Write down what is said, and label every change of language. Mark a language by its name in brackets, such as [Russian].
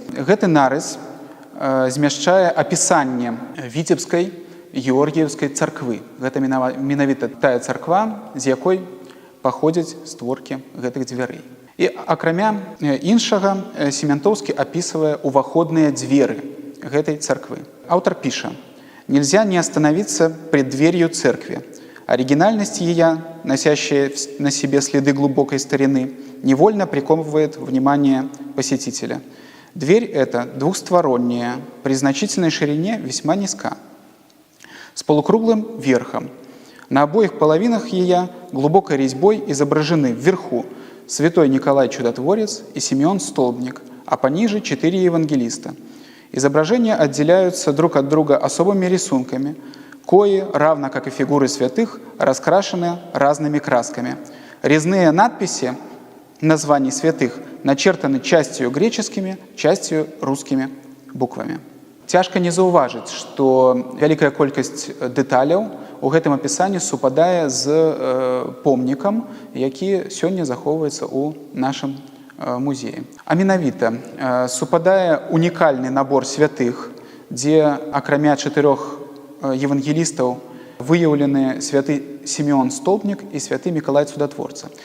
[Belarusian] Гэты нарыс змяшчае апісанне Віцебскай Георгіеўскай царквы. Гэта менавіта тая царква, з якой паходзяць створкі гэтых дзвярэй. І акрамя іншага, Сементоўскі апісвае уваходныя дзверы гэтай царквы. Аўтар піша: [Russian] «Нельзя не остановиться пред дверью церкви. Оригинальность ее, носящая на себе следы глубокой старины, невольно приковывает внимание посетителя. Дверь эта двухсторонняя, при значительной ширине весьма низка, с полукруглым верхом. На обоих половинах ее глубокой резьбой изображены вверху святой Николай Чудотворец и Симеон Столбник, а пониже 4 евангелиста. Изображения отделяются друг от друга особыми рисунками, кои, равно как и фигуры святых, раскрашены разными красками. Резные надписи названий святых начертаны частью греческими, частью русскими буквами». [Belarusian] Цяжка не заўважыць, што вялікая колькасць дэталяў у гэтым апісанні супадае з помнікам, які сёння захоўваецца ў нашым музеі. А менавіта супадае унікальны набор святых, дзе акрамя 4 евангелістаў выяўлены святы Сімеон Столпнік і святы Мікалай Цудатворца.